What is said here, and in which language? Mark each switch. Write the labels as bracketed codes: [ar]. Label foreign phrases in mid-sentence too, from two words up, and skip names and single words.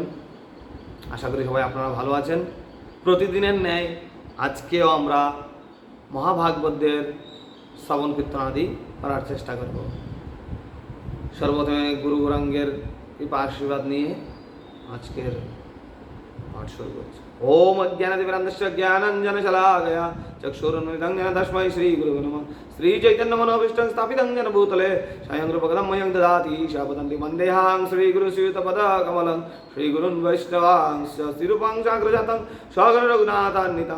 [bn] আশা করি সবাই আপনারা ভালো আছেন। প্রতিদিনের ন্যায় আজকেও আমরা মহাভাগবতের শ্রবণ কীর্তন আদি করার চেষ্টা করব। সর্বপ্রথমে গুরু গৌরাঙ্গের কৃপা আশীর্বাদ নিয়ে আজকের পাঠ শুরু করছি। [sa] ओम अज्ञानतिमिरान्धस्य ज्ञानाञ्जनशलाकया चक्षुरुन्मिलितं येन तस्मै श्रीगुरुवे नमः। श्रीचैतन्यमनोभीष्टं स्थापितं येन भूतले स्वयं रूपकं मह्यं ददाति शापदन्ति वन्देऽहं श्रीगुरुश्रीयुतपदकमलं श्रीगुरुन् वैष्णवांश्च श्रीरूपं साग्रजातं सागररघुनाथान्वितं